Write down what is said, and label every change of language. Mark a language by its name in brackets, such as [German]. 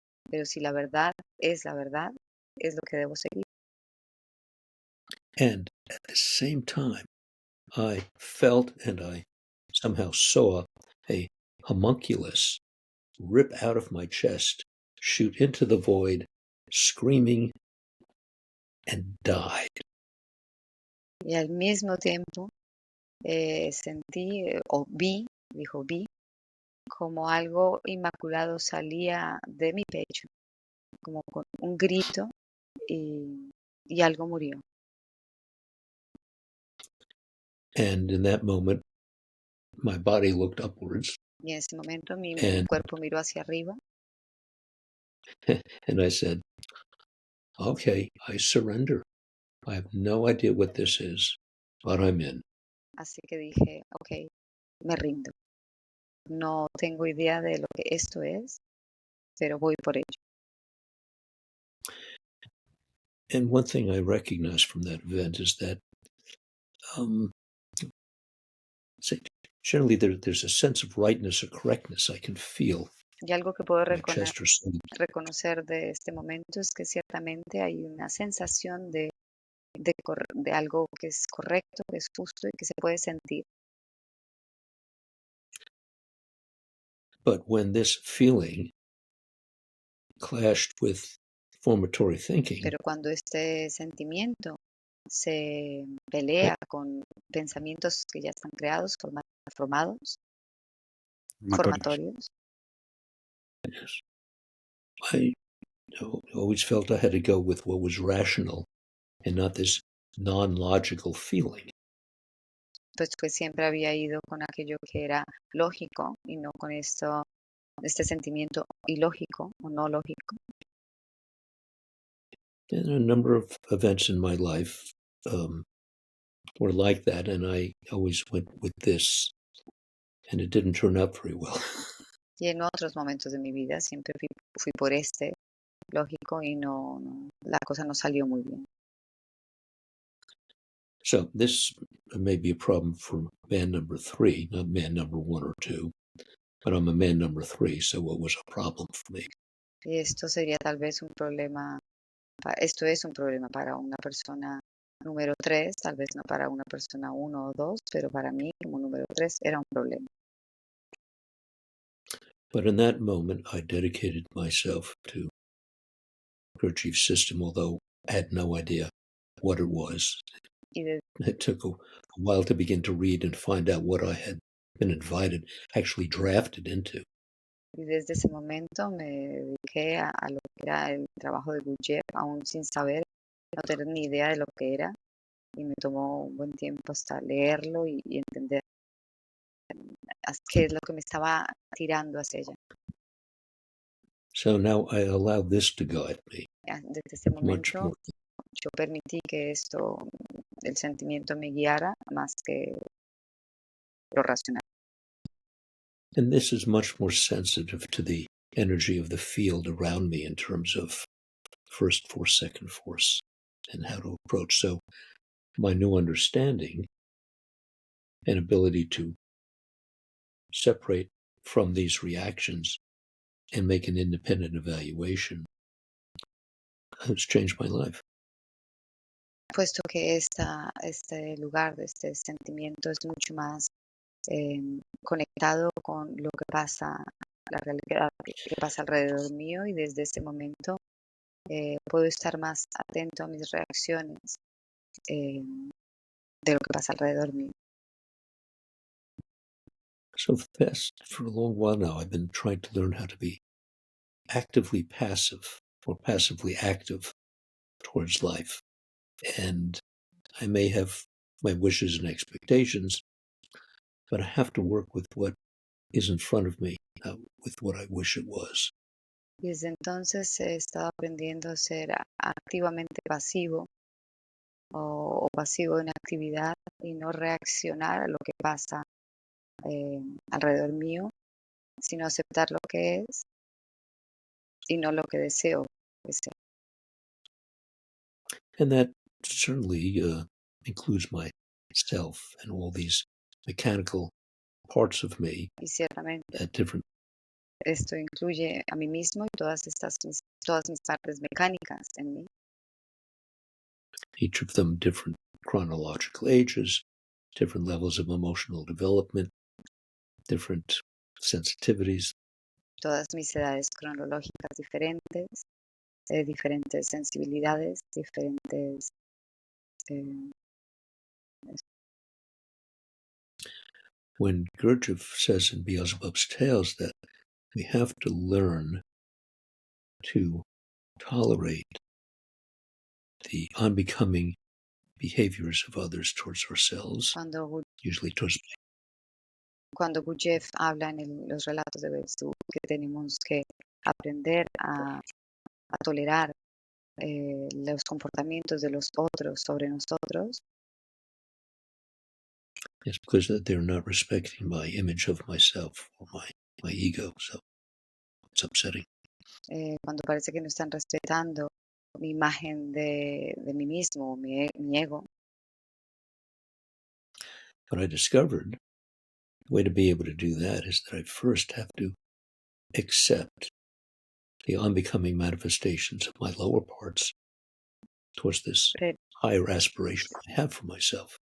[Spanish] Pero si la verdad, es lo que debo seguir. [English] And at the same time, I felt and I somehow saw a homunculus rip out of my chest, shoot into the void, screaming, and died. [Spanish] Y al mismo tiempo sentí o vi como algo inmaculado salía de mi pecho, como con un grito y algo murió. [English] And in that moment, my body looked upwards. [Spanish] Y en ese momento mi [English] And [Spanish] cuerpo miró hacia arriba. [English] and I said, okay, I surrender. I have no idea what this is. but I'm in. [Spanish] Así que dije, ok, me rindo. No tengo idea de lo que esto es, pero voy por ello. [English] And one thing I recognize from that event is that generally there's a sense of rightness or correctness I can feel. [Spanish] Y algo que puedo [English] My chest or something. [Spanish] reconocer de este momento es que ciertamente hay una sensación de algo que es correcto, que es justo y que se puede sentir. [English] But when this feeling clashed with formatory thinking, [Spanish] Pero cuando este sentimiento se pelea con pensamientos que ya están creados, formatorios, [English] yes, I always felt I had to go with what was rational and not this non-logical feeling. [Spanish] pues siempre había ido con aquello que era lógico y no con este sentimiento ilógico o no lógico. [English] And a number of events in my life were like that, and I always went with this, and it didn't turn out very well. [Spanish] Y en otros momentos de mi vida siempre fui por este lógico y la cosa no salió muy bien. [English] So this may be a problem for man number 3, not man number 1 or 2, but I'm a man number 3, so it was a problem for me. [Spanish] Y esto sería tal vez un problema, esto es un problema para una persona número 3, tal vez no para una persona 1 o 2, pero para mí como número 3 era un problema. [English] But in that moment, I dedicated myself to Gurdjieff's system, although I had no idea what it was. It took a while to begin to read and find out what I had been invited, actually drafted into. [Spanish] Y desde ese momento me dediqué a lo que era el trabajo de Gurdjieff, aún sin saber, no tener ni idea de lo que era, y me tomó un buen tiempo hasta leerlo y entender qué es lo que me estaba tirando hacia ella. [English] So now I allow this to guide me. [Spanish] Desde ese momento yo permití que el sentimiento me guiara más que lo racional. [English] And this is much more sensitive to the energy of the field around me in terms of first force, second force, and how to approach. So my new understanding and ability to separate from these reactions and make an independent evaluation has changed my life. [Spanish] Puesto que este lugar de este sentimiento es mucho más conectado con lo que pasa, la realidad que pasa alrededor mío, y desde ese momento puedo estar más atento a mis reacciones de lo que pasa alrededor mío. [English] So for a long while now, I've been trying to learn how to be actively passive or passively active towards life. And I may have my wishes and expectations, but I have to work with what is in front of me, not with what I wish it was. [Spanish] Desde entonces he estado aprendiendo a ser activamente pasivo o pasivo en actividad y no reaccionar a lo que pasa alrededor mío, sino aceptar lo que es y no lo que deseo que sea. [English] And that certainly includes myself and all these mechanical parts of me [Spanish] Y ciertamente [English] at different. [Spanish] Esto incluye a mí mismo y todas mis partes mecánicas en mí. [English] Each of them different chronological ages, different levels of emotional development, different sensitivities. [Spanish] Todas mis edades cronológicas diferentes, diferentes sensibilidades, diferentes... [English] When Gurdjieff says in Beelzebub's Tales that we have to learn to tolerate the unbecoming behaviors of others towards ourselves, usually towards. [Spanish] Cuando Gurdjieff habla en los relatos de Belcebú que tenemos que aprender a tolerar los comportamientos de los otros sobre nosotros, [English] It's because that they're not respecting my image of myself or my ego. So it's upsetting. [Spanish] Cuando parece que no están respetando mi imagen de mí mismo, mi ego. [English] But I discovered the way to be able to do that is that I first have to accept the unbecoming manifestations of my lower parts towards this higher aspiration I have for myself.